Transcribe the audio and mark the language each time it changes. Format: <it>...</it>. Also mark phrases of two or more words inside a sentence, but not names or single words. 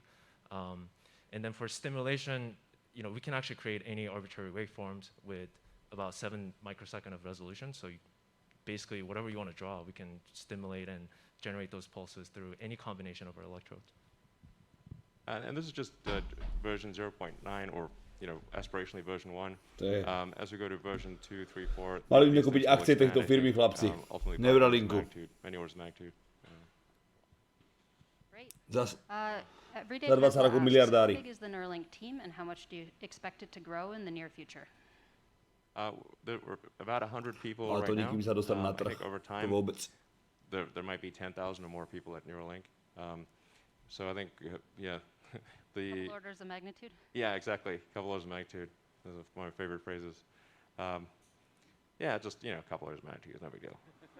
<en>And then for stimulation, we can actually create any arbitrary waveforms with about 7 microsecond of resolution. So basically, whatever you want to draw, we can stimulate and generate those pulses through any combination of our electrodes. And this is just version 0.9 or aspirationally version 1. As we go to version 2, 3, 4.</en> <sk>Mali by mne kúpiť akcie tejto firmy, chlapci. Neuralinku.</sk> <en>Many orders of magnitude. Great.</en> <sk>Za 20 rokov miliardári.</sk> <en>How big is the Neuralink team, and how much do you expect it to grow in the near future? There were about 100 people</en> <sk>Ale to</sk> <en>right now.</en> <sk>nikým sa dostane na</sk> <en>I</en> <sk>trh.</sk> <en>think over</en> <sk>To</sk> <en>time,</en> <sk>vôbec.</sk> <en>there might be 10,000 or more people at Neuralink. So I think, Couple orders of magnitude? Yeah, exactly. A couple orders of magnitude. Those are my favorite phrases. Just, a couple orders of magnitude is no big deal.</en>